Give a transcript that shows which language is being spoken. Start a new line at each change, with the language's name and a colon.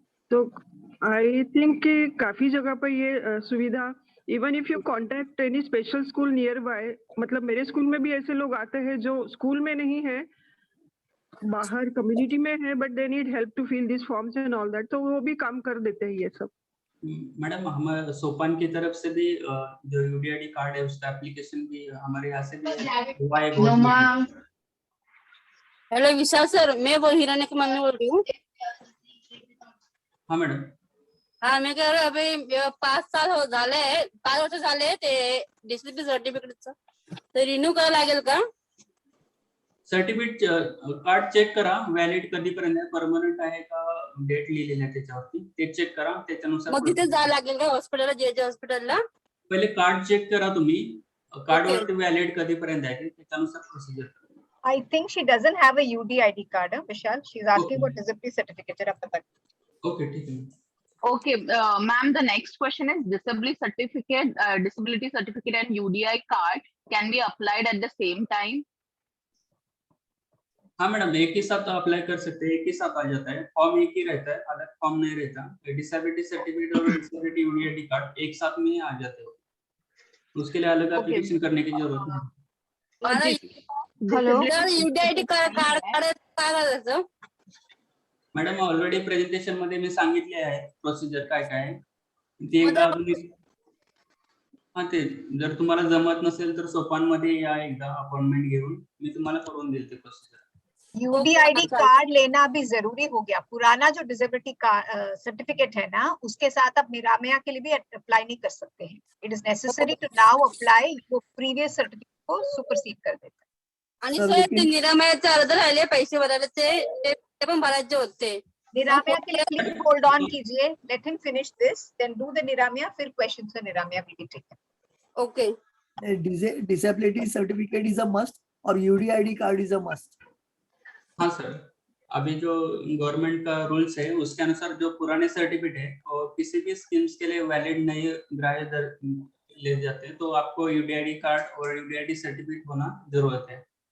Hindi: तो
English: I think
Hindi: कि काफी जगह पर ये सुविधा,
English: even if you contact any special school nearby,
Hindi: मतलब मेरे स्कूल में भी ऐसे लोग आते हैं जो स्कूल में नहीं है, बाहर कम्युनिटी में है,
English: but they need help to fill this forms and all that,
Hindi: तो वो भी काम कर देते हैं ये सब। मैडम हम सोपान की तरफ से भी जो यूडीआईडी कार्ड है उसका एप्लीकेशन भी हमारे यहाँ से भी हुआ है। हेलो विशाल सर, मैं वो हिरानी की मम्मी बोल रही हूँ। हाँ मैडम। हाँ मैं कह रहा
Marathi: अभी 5 वर्ष झाले ते डिसेबिलिटी सर्टिफिकेटचं, तर रिन्यू करावं लागेल का? सर्टिफिकेट कार्ड चेक करा व्हॅलिड कधीपर्यंत आहे, परमनंट आहे का डेट लिहिलेली आहे त्याच्यावरती, ते चेक करा, त्याच्यानुसार मग तिथे जावं लागेल का हॉस्पिटलला, जे हॉस्पिटलला? पहिले कार्ड चेक करा तुम्ही, कार्ड वरती व्हॅलिड कधीपर्यंत आहे त्याच्यानुसार प्रोसिजर करा।
English: I think she doesn't have a UDID card, Vishal. She's asking for disability certificate.
Hindi: जरा पता। Okay, ठीक है।
English: Okay, ma'am, the next question is disability certificate and UDI card can be applied at the same time?
Hindi: हाँ madam, एक ही साथ apply कर सकते हैं, एक ही साथ आ जाता है, फॉर्म एक ही रहता है, अलग फॉर्म नहीं रहता। डिसेबिलिटी सर्टिफिकेट और डिसेबिलिटी यूडीआईडी कार्ड एक साथ में ही आ जाते हो, उसके लिए अलग एप्लीकेशन करने की जरूरत नहीं। हेलो,
Marathi: UDID कार्ड काय करायचं? मॅडम ऑलरेडी प्रेझेंटेशन मध्ये मी सांगितले आहे प्रोसिजर काय काय आहे ते, एकदा ते जर तुम्हाला जमत नसेल तर सोपान मध्ये या, एकदा अपॉइंटमेंट घेऊन मी तुम्हाला करून देईल ते प्रोसिजर।
Hindi: UDID कार्ड लेना भी जरूरी हो गया। पुराना जो डिसेबिलिटी सर्टिफिकेट है ना, उसके साथ आप निरामया के लिए भी अप्लाई नहीं कर सकते हैं।
English: it is necessary to now apply,
Hindi: वो प्रीवियस सर्टिफिकेट को सुपरसीड कर देता है।
Marathi: आणि सर ते निरामयाचे अर्ज राहिले पैसे भरायचे, ते पण भरायचे होते।
Hindi: निरामया के लिए
English: Please hold on कीजिए, let him finish this, then do the Niramaya, फिर questions on Niramaya will be taken. Okay. Disability certificate is a must
Hindi: और
English: UDID card is a must.
Hindi: हाँ सर, अभी जो गवर्नमेंट का रूल्स है उसके अनुसार जो पुराने सर्टिफिकेट है और किसी भी स्कीम्स के लिए वैलिड नहीं ग्राह्य ले जाते हैं, तो आपको यूडीआईडी कार्ड और यूडीआईडी सर्टिफिकेट होना जरूरत है।